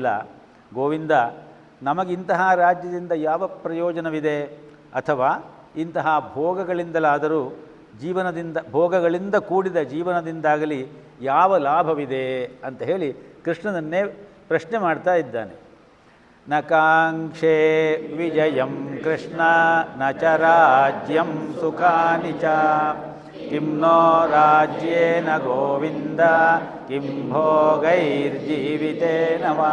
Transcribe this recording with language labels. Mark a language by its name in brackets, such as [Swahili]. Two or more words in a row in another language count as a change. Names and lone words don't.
[Kannada] ಗೋವಿಂದ, ನಮಗಿಂತಹ ರಾಜ್ಯದಿಂದ ಯಾವ ಪ್ರಯೋಜನವಿದೆ? ಅಥವಾ ಇಂತಹ ಭೋಗಗಳಿಂದಲಾದರೂ ಜೀವನದಿಂದ ಭೋಗಗಳಿಂದ ಕೂಡಿದ ಜೀವನದಿಂದಾಗಲಿ ಯಾವ ಲಾಭವಿದೆ ಅಂತ ಹೇಳಿ ಕೃಷ್ಣನನ್ನೇ ಪ್ರಶ್ನೆ ಮಾಡ್ತಾ ಇದ್ದಾನೆ. [Sanskrit] ನ ಕಾಂಕ್ಷೆ ವಿಜಯಂ ಕೃಷ್ಣ ನ ಚ ರಾಜ್ಯಂ ಸುಖಾನಿ ಚ ಕಿಂ ನೋ ರಾಜ್ಯೇನ ಗೋವಿಂದ ಕಿಂ ಭೋಗೈರ್ಜೀವಿತೇನ ವಾ.